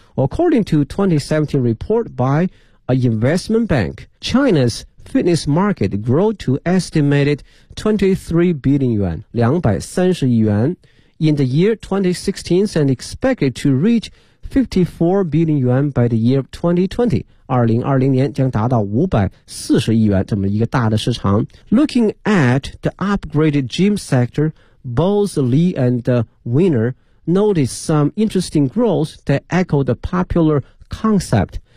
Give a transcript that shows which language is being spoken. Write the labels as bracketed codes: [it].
[en] According to 2017 report by a investment bank, China's fitness market grew to estimated 23 billion yuan, [zh] 230亿元 [en] in the year 2016 and expected to reach 54 billion yuan by the year 2020. [zh] 2020年将达到540亿元这么一个大的市场。 [en] Looking at the upgraded gym sector, both Lee and Winner noticed some interesting growth that echoed the popular concept.